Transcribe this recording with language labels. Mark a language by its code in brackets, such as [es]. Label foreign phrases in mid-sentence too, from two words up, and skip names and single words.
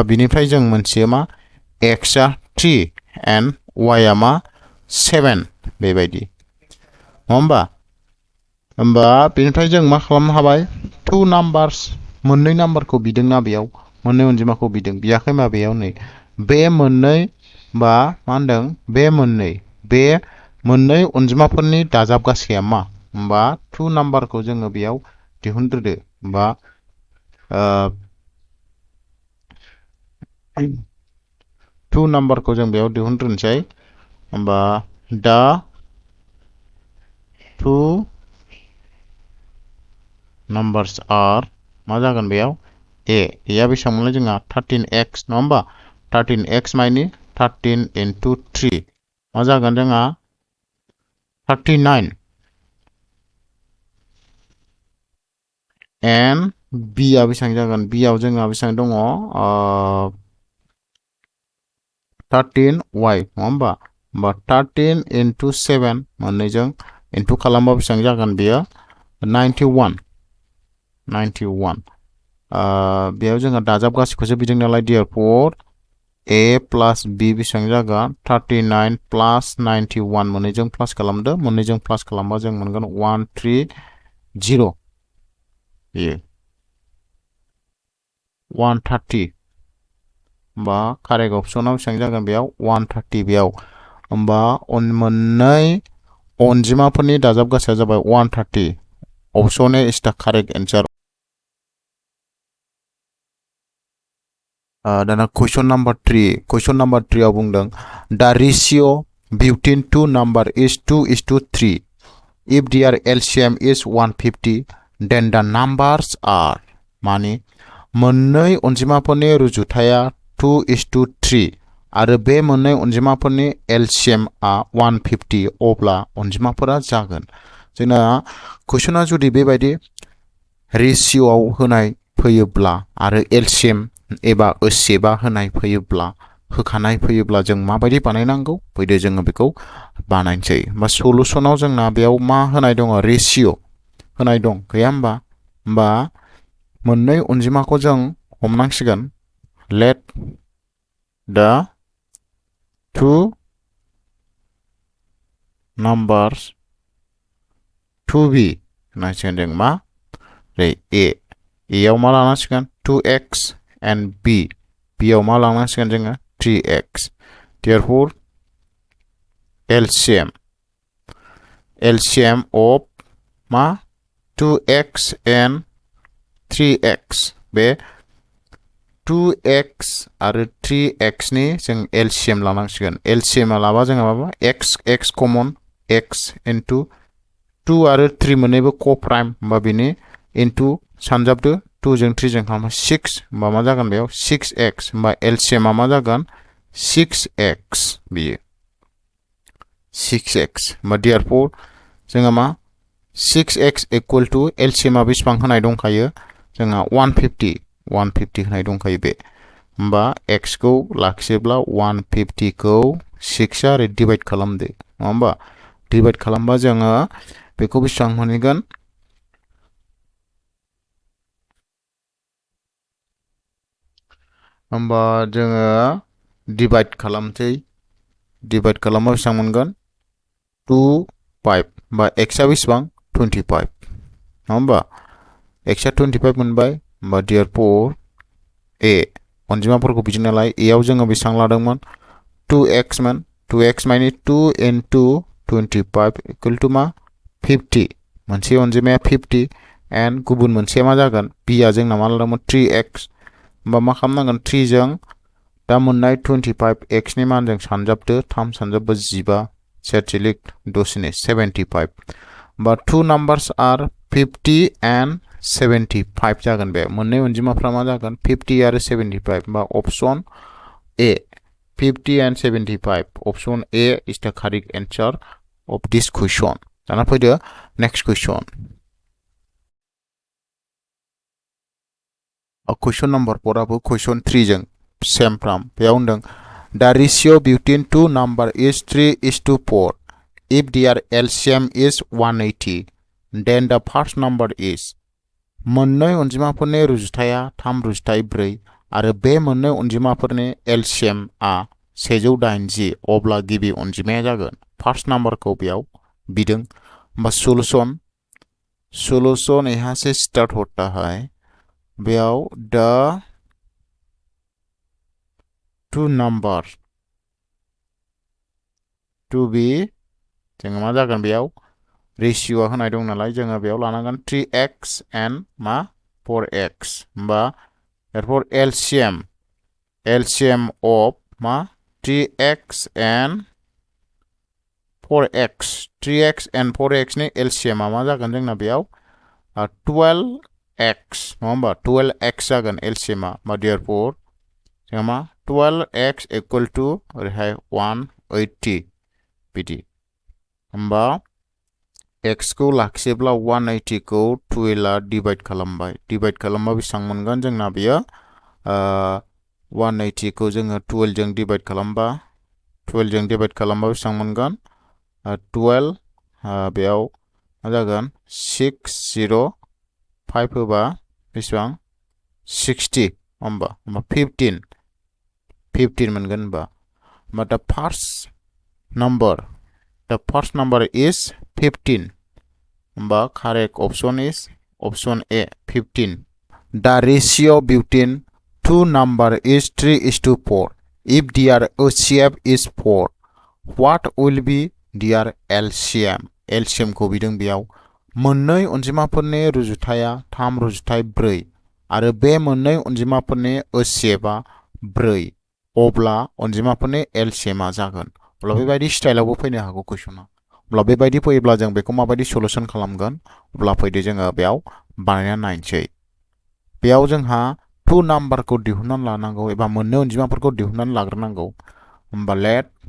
[brx] बिनिफ्राय जों मोनथियो मा x आ 3 and y आ मा 7 बेबायदि नङा होमबा बेनिफ्राय जों मा खालामनो हाबाय 2 नाम्बार्स मोननै नाम्बारखौ बिदोंना बेयाव मोननै अनजिमाखौ बिदों बियाखै माबेयाव नै बे मोननै बा मा होनदों बे मोननै अनजिमाफोरनि दाजाब गासैया मा होमबा 2 नाम्बारखौ जोङो बेयाव दिहुनग्रोदो होमबा 2 नाम्बारखौ जों बेयाव दिहुनग्रोनोसै होमबा दा [en] 2 numbers are [brx] मा जागोन बेयाव a आ बेसेबां मोनलाय जोंहा 13x नङा होमबा 13x माइनि 13 into 3 मा जागोन जोंहा 39 and b आ बेसेबां जागोन b आव जोंहा बेसेबां दङ 13y नङा होमबा 13 into 7 मोननैजों into खालामबा बेसेबां जागोन बेयो 91 बेयाव जोंहा दाजाब गासैखौसो बिदों नालाय [en] therefore a plus b [brx] बेसेबां जागोन 39 plus 91 मोननैजों प्लास खालामदो मोननैजों प्लास खालामबा जों मोनगोन 130 बेयो 130 होमबा कारेक्ट अपसनाव बेसेबां जागोन बेयाव 130 बेयाव होमबा मोननै अनजिमाफोरनि दाजाब गासैया जाबाय 130 [en] option A is the correct answer [brx] दाना [en] question number 3 [brx] आव बुंदों [en] the ratio between two number is 2:3 if their LCM is 150 then the numbers [brx] are माने मोननै अनजिमाफोरनि रुजुथाया 2:3 आरो बे मोननै अनजिमाफोरनि LCM आ 150 अब्ला अनजिमाफोरा जागोन जोंना कुइसना जुदि बेबायदि रेशियोआव होनाय फैयोब्ला आरो LCM एबा ओसेबा होनाय फैयोब्ला होखानाय फैयोब्ला जों माबायदि बानायनांगौ फैदो जोङो बेखौ बानायनोसै बा सलुशनाव जोंना बेयाव मा होनाय दङ रेशियो होनाय दं गैया होमबा मोननै अनजिमाखौ जों हमनांसिगोन [en] let the two numbers to be [brx] होनांसिगोन जों मा a आव मा लानांसिगोन 2x and b आव मा लानांसिगोन जोङो 3x [en] therefore LCM [brx] of मा 2x and 3x बे 2x आरो 3x नि जों LCM लानांसिगोन LCM आ लाबा जोंहा माबा x कमन x into 2 आरो 3 मोननैबो co-prime होमबा बेनि into सानजाबदो 2 जों 3 जों खालामो 6 होमबा मा जागोन बेयाव 6x होमबा LCM आ मा जागोन 6x बियो 6x होमबा therefore जोंहा मा 6x [en] equal to [brx] LCM आ बेसेबां होनाय दंखायो जोंहा 150 होनाय दंखायो बे होमबा x खौ लाखियोब्ला 150 खौ 6 आरो डिवाइड खालामदो नङा होमबा डिवाइड खालामबा जोङो बेखौ बेसेबां मोनगोन होमबा जोङो डिवाइड खालामसै डिवाइड खालामबा बेसेबां मोनगोन 2 5 होमबा x आ बेसेबां 25 नङा होमबा x आ 25 मोनबाय होमबा therefore a अनजिमाफोरखौ बिदिनो नालाय a आव जोङो बेसेबां लादोंमोन 2x मोन 2x माइनस 2 into 25 [en] equal to [brx] मा 50 मोनसे अनजिमाया 50 and गुबुन मोनसेया मा जागोन b आ जोंना मा लादोंमोन 3x होमबा मा खालामनांगोन 3 जों दा मोननाय 25 x नि मानजों सानजाबदो 3 सानजाबबो 15 सेटिलिक दसेनो 75 [en] but two numbers are 50 and 75 [brx] जागोन बे मोननै अनजिमाफ्रा मा जागोन 50 आरो 75 बा ऑप्शन A 50 and 75 [en] option A is the correct answer of this question [brx] दाना फैदो [en] next question question number 4 आबो question 3 जों same from [brx] बेयाव होनदों [en] the ratio between two number is 3:4 if their LCM is 180 then the first number is [brx] मोननै अनजिमाफोरनि रुजुथाया 3/4 आरो बे मोननै अनजिमाफोरनि LCM आ 180 अब्ला गिबि अनजिमाया जागोन फार्स्ट नाम्बारखौ बेयाव बिदों होमबा [hi] सॉल्यूशन यहाँ से स्टार्ट होता है [brx] बेयाव the [en] two numbers to be [brx] जोङो मा जागोन बेयाव रेशियोआ होनाय दं नालाय जोङो बेयाव लानांगोन 3x and मा 4x होमबा therefore [en] LCM of [brx] मा 3x and 4x 3x and 4x नि LCM आ मा जागोन जोंना बेयाव 12x नङा होमबा 12x जागोन LCM आ होमबा therefore जोंहा मा 12x [en] equal to [brx] ओरैहाय 180 बिदि होमबा x खौ लाखियोब्ला 180 खौ 12 आ डिवाइड खालामबाय डिवाइड खालामबा बेसेबां मोनगोन जोंना बेयो 180 खौ जोङो 12 जों डिवाइड खालामबा बेसेबां मोनगोन 12 बेयाव मा जागोन 605 होबा बेसेबां 60 होमबा 15 मोनगोन होमबा [en] the first number is 15 [brx] होमबा [en] correct option is option A 15 the ratio between two number is 3:4 if their HCF is 4 what will be their [brx] LCM खौ बिदों बेयाव मोननै अनजिमाफोरनि रुजुथाया 3/4 आरो बे मोननै अनजिमाफोरनि HCF आ 4 अब्ला अनजिमाफोरनि LCM आ जागोन अब्ला बेबायदि स्टाइलावबो फैनो हागौ कुइसना अब्ला बेबायदि फैयोब्ला जों बेखौ माबायदि सलुशन खालामगोन अब्ला फैदो जोङो बेयाव बानायना नायनोसै बेयाव जोंहा 2 नाम्बारखौ दिहुननानै लानांगौ एबा मोननै अनजिमाफोरखौ दिहुननानै लाग्रोनांगौ होमबा let